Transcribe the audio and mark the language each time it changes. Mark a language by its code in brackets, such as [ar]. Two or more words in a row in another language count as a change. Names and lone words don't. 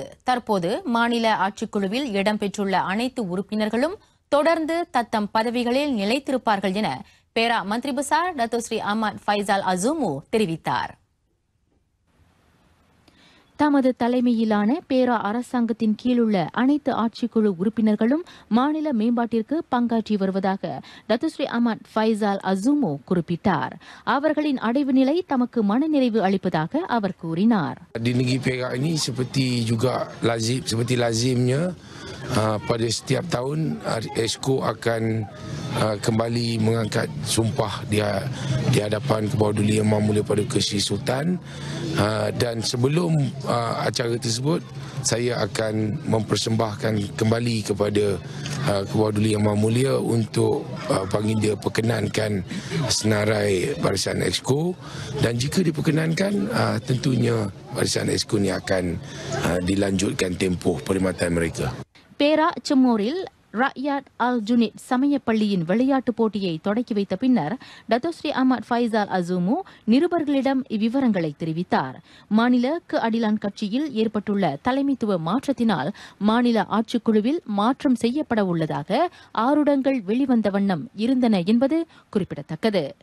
[ta] தற்போது மாநில ஆட்சிக்குழுவில் இடம்பெற்றுள்ள அனைத்து உறுப்பினர்களும் தொடர்ந்து தத்தம் பதவிகளில் நிலைத்திருப்பார்கள் என பேரா மந்திரி பசார் டத்தோஸ்ரீ அஹ்மத் ஃபைசால் அசூமு தெரிவித்தார். தமது தலைமையிலான பேரா அரசாங்கத்தின் கீழுள்ள அனைத்து ஆட்சிக்குழு உறுப்பினர்களும் மாநில மேம்பாட்டிற்கு பங்காற்றி வருவதாக டத்துஸ்ரீ அஹ்மத் ஃபைசால் அசூமோ குறிப்பிட்டார். அவர்களின் அடைவு நிலை தமக்கு மனநிறைவு அளிப்பதாக அவர் கூறினார். [ms] Di negeri Perak ini seperti lazimnya pada setiap tahun Exco akan kembali mengangkat sumpah di hadapan Kebawah Duli Yang Maha Mulia Paduka Sri Sultan, dan sebelum acara tersebut saya akan mempersembahkan kembali kepada Kebawah Duli Yang Maha Mulia untuk baginda perkenankan senarai barisan Exco, dan jika diperkenankan tentunya barisan Exco ini akan dilanjutkan tempoh perkhidmatan mereka. [ta] பேரா செம்மோரில் ரயாத் அல் ஜுனிட் சமய பள்ளியின் விளையாட்டுப் போட்டியை தொடக்கி வைத்த பின்னர் டத்தோஸ்ரீ அஹ்மத் ஃபைசால் அசூமு நிருபர்களிடம் இவ்விவரங்களை தெரிவித்தார். மாநில அடிலான் கட்சியில் ஏற்பட்டுள்ள தலைமைத்துவ மாற்றத்தினால் மாநில ஆட்சிக்குழுவில் மாற்றம் செய்யப்பட உள்ளதாக ஆருடங்கள் வெளிவந்த வண்ணம் இருந்தன என்பது குறிப்பிடத்தக்கது.